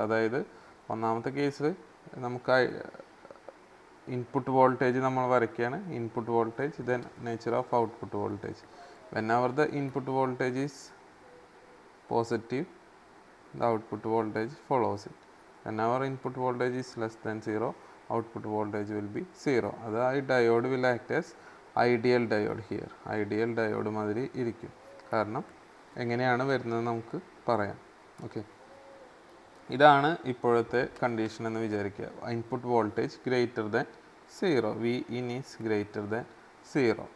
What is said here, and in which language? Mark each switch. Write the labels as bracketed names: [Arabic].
[Malayalam] അതായത് ഒന്നാമത്തെ കേസിൽ നമുക്ക് ഇൻപുട്ട് വോൾട്ടേജ് നമ്മൾ വരയ്ക്കുകയാണ്, input voltage, then nature of output voltage. When our the input voltage is positive, [English] the output voltage follows it. Whenever input voltage is less than 0, output voltage will be 0. [Malayalam] അതായത് diode [English] will act as ideal diode here. [Malayalam] Ideal diode മാതിരി ഇരിക്കും. കാരണം എങ്ങനെയാണ് വരുന്നത് നമുക്ക് പറയാം. Okay, ഇതാണ് ഇപ്പോഴത്തെ കണ്ടീഷൻ എന്ന് വിചാരിക്കുക. [English] Input voltage greater than 0, V in is greater than 0.